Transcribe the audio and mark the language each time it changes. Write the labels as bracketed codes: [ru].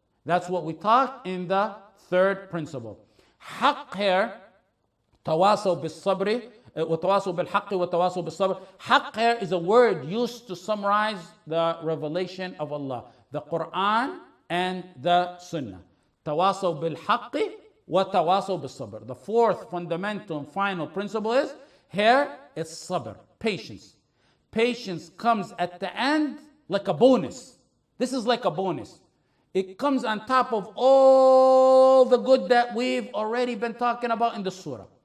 [en] That's what we taught in the third principle. Haqq here, tawasaw bil sabri, [ar] وتواصوا بالحق وتواصوا بالصبر. [en] Haqq here is a word used to summarize the revelation of Allah, the Quran and the Sunnah. [ar] تواصوا بالحق وتواصوا بالصبر. [en] The fourth fundamental and final principle is here is sabr, patience. Patience comes at the end like a bonus. This is like a bonus. It comes on top of all the good that we've already been talking about in the surah.